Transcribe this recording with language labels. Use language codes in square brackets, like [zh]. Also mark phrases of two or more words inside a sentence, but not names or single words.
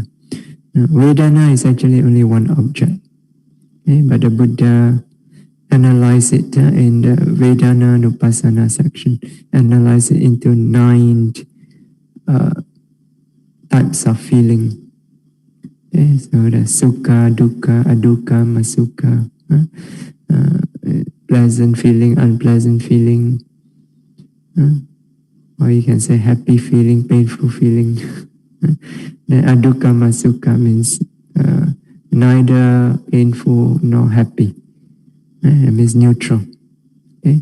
[en] Vedana is actually only one object, but the Buddha analyzed it in the Vedana-nupasana section, analyzed it into 9 types of feeling. So the [pi] sukha, dukkha, adukkha, masukha, [en] pleasant feeling, unpleasant feeling, or you can say happy feeling, painful feeling. Then [pi] adukkha, masukha [en] means neither painful nor happy. It means neutral. Okay?